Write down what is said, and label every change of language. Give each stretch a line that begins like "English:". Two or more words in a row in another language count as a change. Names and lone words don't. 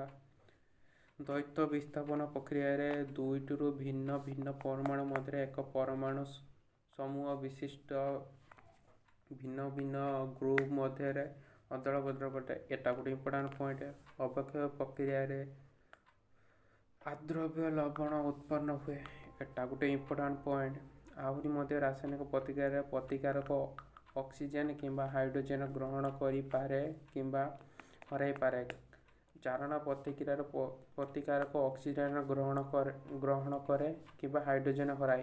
Odia: ଦ୍ୱୈତ ବିସ୍ଥାପନ ପ୍ରକ୍ରିୟାରେ 2ଟିରୁ ଭିନ୍ନ ଭିନ୍ନ ପରମାଣୁ ମଧ୍ୟରେ ଏକ ପରମାଣୁ ସମୂହ ବିଶିଷ୍ଟ ଭିନ୍ନ ଭିନ୍ନ ଗ୍ରୁପ୍ ମଧ୍ୟରେ ଅଦଳ ବଦଳ ଘଟେ। ଏଟା ଗୋଟେ
English: important point.
Odia: ଅବକ୍ଷୟ ପ୍ରକ୍ରିୟାରେ ଆଦ୍ରବ୍ୟ ଲବଣ ଉତ୍ପନ୍ନ ହୁଏ। ଏଟା ଗୋଟେ
English: important point.
Odia: ଆହୁରି ମଧ୍ୟ ରାସାୟନିକ ପ୍ରତିକ୍ରିୟା ପ୍ରତିକାରକ ଅକ୍ସିଜେନ କିମ୍ବା ହାଇଡ୍ରୋଜେନ ଗ୍ରହଣ କରି ପାରେ କିମ୍ବା ହରାଇ ପାରେ। ଜାରଣ ପ୍ରତିକ୍ରିୟାର ପ୍ରତିକାରକ ଅକ୍ସିଜେନ ଗ୍ରହଣ କରେ କିମ୍ବା ହାଇଡ୍ରୋଜେନ ହରାଏ।